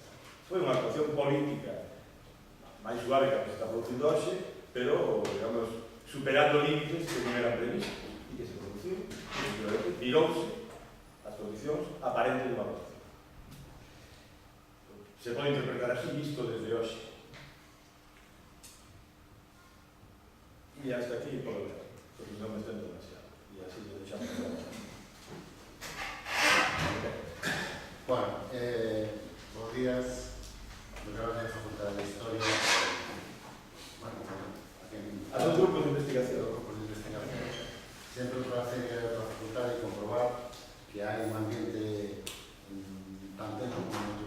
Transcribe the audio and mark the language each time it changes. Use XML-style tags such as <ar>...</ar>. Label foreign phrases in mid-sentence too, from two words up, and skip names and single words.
<gl>Foi unha actuación política máis suave que a que se está producindo hoxe, pero, digamos, superando límites que non eran previstos e que se produciu, e virouse as condicións aparentes de unha votación. Se pode interpretar así visto desde hoxe. E hasta aquí por ver, porque non me estendo demasiado. E así lo deixamos.</gl> <es>Bueno, buenos días. Gracias a la Facultad de Historia. Bueno, a los grupos de investigación. Siempre un placer ir a la facultad y comprobar que hay un ambiente tan tenso como tú.</es>